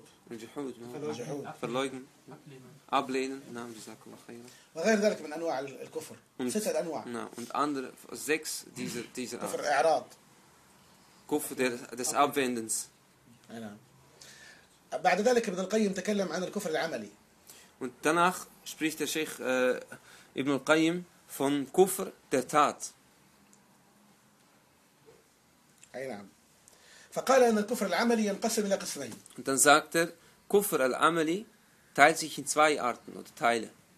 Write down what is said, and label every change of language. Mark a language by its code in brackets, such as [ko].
[de] الجحود verleugnen ablehnen [ar] نعم جزاكم الله خيرا وغير ذلك من انواع الكفر ستة انواع [de] نعم und andere sechs dieser [ar] كفر اعراض [de] كفر des abwendens [ar] بعد ذلك ابن القيم تكلم عن الكفر العملي [de] und danach spricht der Sheikh Ibn al-Qayyim von Kufr der Tat. Und dann sagt er, Kufr al-Amali teilt sich in zwei Arten oder Teile.